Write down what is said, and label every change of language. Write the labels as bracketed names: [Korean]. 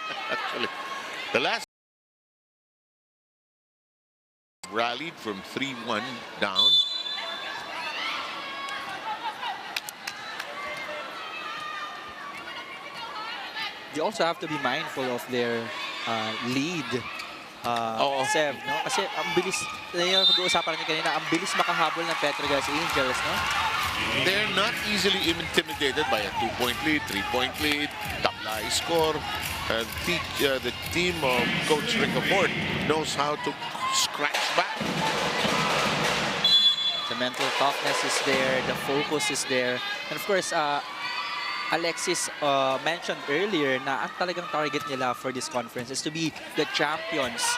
[English] Actually, the last rallied from 3-1 down. You also have to be mindful of their lead. Sev, no? [Filipino] Kasi ang bilis, yung pag-uusapan natin kanina, ang bilis makahabol ng Petro Gazz Angels, no? [English] They're not easily intimidated by a 2-point lead, 3-point lead, tabla score. The team of Coach Ricafort knows how to scratch back. The mental toughness is there, the focus is there. And of course, Alexis mentioned earlier [Filipino] na ang talagang target nila [English] for this conference is to be the champions